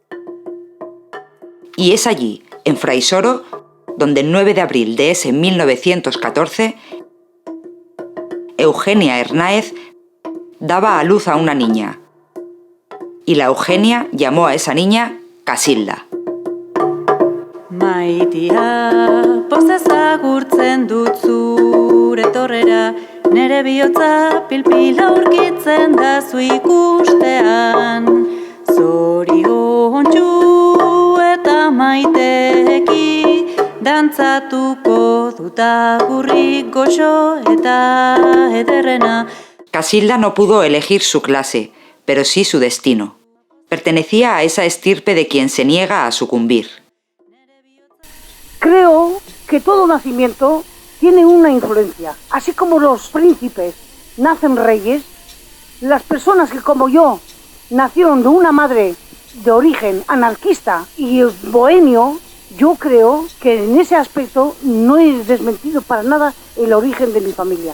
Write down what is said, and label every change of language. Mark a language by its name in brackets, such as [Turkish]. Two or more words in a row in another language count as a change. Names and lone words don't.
[Spanish] Y es allí, en Fray Soro, donde el 9 de abril de ese 1914, Eugenia Hernáez daba a luz a una niña. Y la Eugenia llamó a esa niña Casilda. [Basque] Maitia, pozez agurtzen dut zure torrera, nere bihotza pilpila aurkitzen da zu ikustean. Zoriontsu eta maiteki, dantzatuko dut agurrik goxo eta ederrena. [Spanish] Casilda no pudo elegir su clase, pero sí su destino. Pertenecía a esa estirpe de quien se niega a sucumbir. Creo que todo nacimiento tiene una influencia. Así como los príncipes nacen reyes, las personas que como yo nacieron de una madre de origen anarquista y bohemio, yo creo que en ese aspecto no he desmentido para nada el origen de mi familia.